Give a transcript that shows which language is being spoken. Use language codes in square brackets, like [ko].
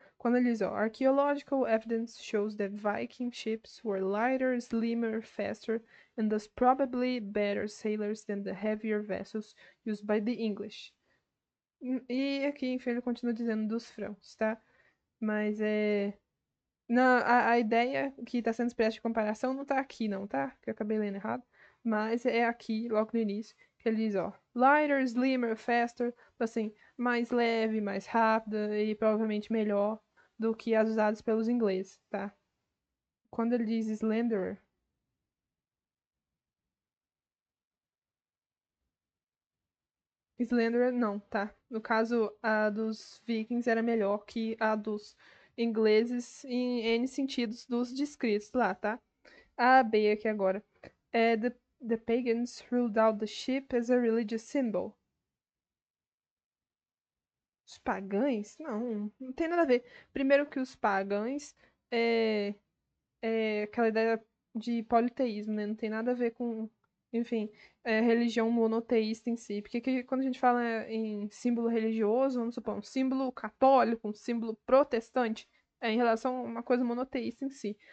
[pt] Quando ele diz, ó, [en] archaeological evidence shows that Viking ships were lighter, slimmer, faster, and thus probably better sailors than the heavier vessels used by the English. [pt] E aqui, enfim, ele continua dizendo dos francos, tá? Mas a ideia que está sendo expressa de comparação não tá aqui, não, tá? Que eu acabei lendo errado. Mas é aqui, logo no início, que ele diz, ó, [en] lighter, slimmer, faster, [pt] assim, mais leve, mais rápida e provavelmente melhor do que as usadas pelos ingleses, tá? Quando ele diz slenderer, slenderer não, tá? No caso, a dos vikings era melhor que a dos ingleses em N sentidos dos descritos lá, tá? A B aqui agora. [en] The pagans ruled out the sheep as a religious symbol. [pt] Os pagães? Não tem nada a ver. Primeiro que os pagães é, é aquela ideia de politeísmo, né? Não tem nada a ver com, enfim, religião monoteísta em si. Porque quando a gente fala em símbolo religioso, vamos supor, um símbolo católico, um símbolo protestante, é em relação a uma coisa monoteísta em si.